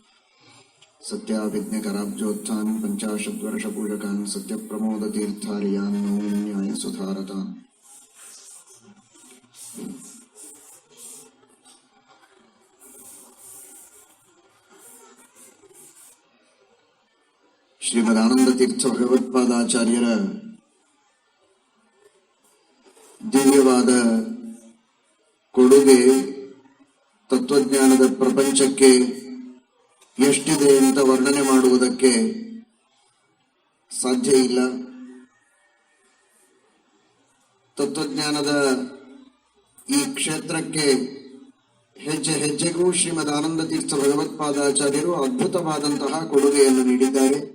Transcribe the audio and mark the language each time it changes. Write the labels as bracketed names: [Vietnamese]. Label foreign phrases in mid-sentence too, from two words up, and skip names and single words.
[Sanskrit] ಸತ್ಯಾಭಿಜ್ಞಕರಾಬ್ಜೋತ್ಥಾನ್ ಪಂಚಾಶದ್ವರ್ಷಪೂಜಕಾನ್ ಸತ್ಯಪ್ರಮೋದತೀರ್ಥಾರ್ಯಾನ್ ನೌಮಿ ನ್ಯಾಯಸುಧಾರತಾನ್. [Kannada] ಶ್ರೀಮದ್ ಆನಂದತೀರ್ಥ ಭಗವತ್ಪಾದಾಚಾರ್ಯರ ದಿವ್ಯವಾದ ಕೊಡುಗೆ ತತ್ವಜ್ಞಾನದ ಪ್ರಪಂಚಕ್ಕೆ ಎಷ್ಟಿದೆ ಅಂತ ವರ್ಣನೆ ಮಾಡುವುದಕ್ಕೆ ಸಾಧ್ಯ ಇಲ್ಲ. ತತ್ವಜ್ಞಾನದ ಈ ಕ್ಷೇತ್ರಕ್ಕೆ ಹೆಜ್ಜೆ ಹೆಜ್ಜೆಗೂ ಶ್ರೀಮದ್ ಆನಂದತೀರ್ಥ ಭಗವತ್ಪಾದಾಚಾರ್ಯರು ಅದ್ಭುತವಾದಂತಹ ಕೊಡುಗೆಯನ್ನು ನೀಡಿದ್ದಾರೆ.